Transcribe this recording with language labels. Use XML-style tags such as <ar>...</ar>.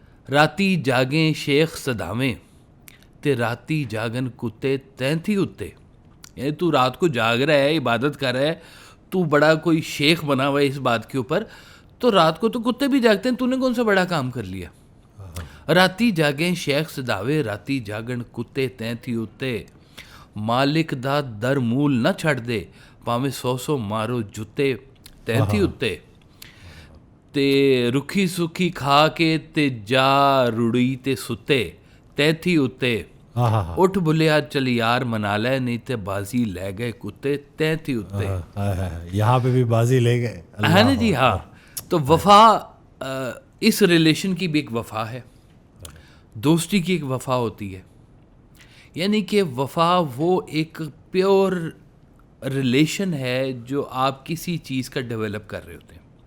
<pa>راتی جاگیں شیخ صداویں تے راتی جاگن کتے تینتھی اتے.</pa> <ur>یعنی تو رات کو جاگ رہا ہے، عبادت کر رہا ہے، تو بڑا کوئی شیخ بنا ہوا ہے اس بات کے اوپر، تو رات کو تو کتے بھی جاگتے ہیں، تو نے کون سا بڑا کام کر لیا.</ur> <pa>راتی جاگیں شیخ صداوے راتی جاگن کتے تینتھی اتے. مالک دا در مول نہ چھڑ دے پاویں 100 مارو جتے تینتھی اتے. تے رکھی سکھی کھا کے تے جا رڑی تے ستے تینتھی اتے. اٹھ بلیا چل یار منا لے نہیں تے بازی لے گئے کتے تینتھی اتے.</pa> <ur>یہاں پہ بھی بازی لے گئے ہے نا جی. ہاں، تو وفا اس ریلیشن کی بھی ایک وفا ہے، دوستی کی ایک وفا ہوتی ہے. یعنی کہ وفا وہ ایک پیور ریلیشن ہے جو آپ کسی چیز کا ڈیولپ کر رہے ہوتے ہیں.</ur>